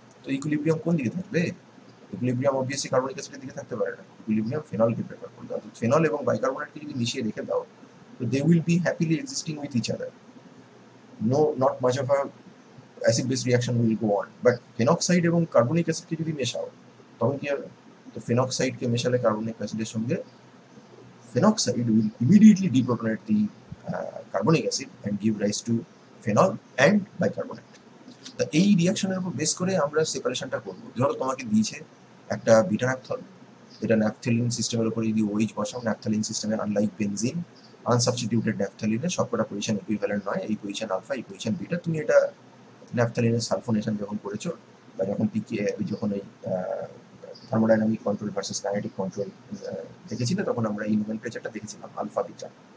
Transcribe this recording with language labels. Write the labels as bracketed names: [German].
[Bangla] তো ইকুইলিব্রিয়াম কোন দিকে থাকবে? ইকুইলিব্রিয়াম অবভিয়াসলি কার্বনিক অ্যাসিডের দিকে থাকতে পারে না, ইকুইলিব্রিয়াম ফেনলকে প্রেফার করবে। অর্থাৎ ফেনল এবং বাইকার্বনেটকে যদি মিশিয়ে রেখে দাও, তো [English] They will be happily existing with each other. No, not much of a acid base reaction will go on. [Bangla] But phenoxide এবং কার্বনিক অ্যাসিডকে যদি মেশাও, তখন কি হবে? তো ফেনক্সাইডকে মেশালে কার্বনিক অ্যাসিডের সঙ্গে, [English] phenoxide will immediately deprotonate the carbonic acid and give rise to phenol and bicarbonate. [Bangla] তা এই রিয়াকশনের উপর বেস করে আমরা সেপারেশনটা করবো। ধরো তোমাকে দিয়েছে একটা বিটা ন্যাপথল, এটা ন্যাপথলিন সিস্টেমের উপরে যদি ওইচ বসাও, ন্যাপথলিন সিস্টেমে আনলাইক বেনজিন আনসাবস্টিটিউটেড ন্যাপথলিনের সবকটা পজিশন ইকুইভ্যালেন্ট নয়, এই পজিশন আলফা, এই পজিশন বিটা। তুমি এটা ন্যাপথলিনের সালফোনেশন যখন করেছো, বা যখন পিকে যখন এই thermodynamic control versus kinetic control দেখেছিলে, তখন আমরা এই নোমেনক্লেচারটা দেখেছিলাম আলফা বিটা।